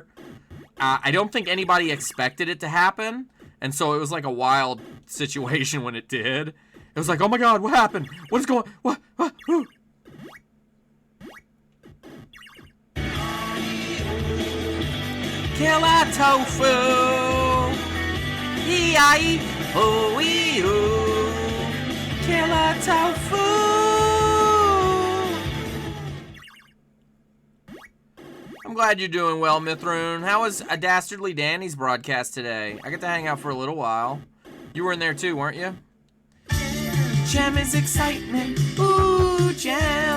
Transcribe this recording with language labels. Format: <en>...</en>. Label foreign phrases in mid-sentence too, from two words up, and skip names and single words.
<en>I don't think anybody expected it to happen, and so it was like a wild situation when it did. It was like, oh my god, what happened? What is going? What? Ooh. Killer tofu. E-I-E-O-E-O. Killer tofu. I'm glad you're doing well, Mithroon. How was A Dastardly Danny's broadcast today? I got to hang out for a little while. You were in there too, weren't you? Gem is excitement. Ooh, Gem.</en>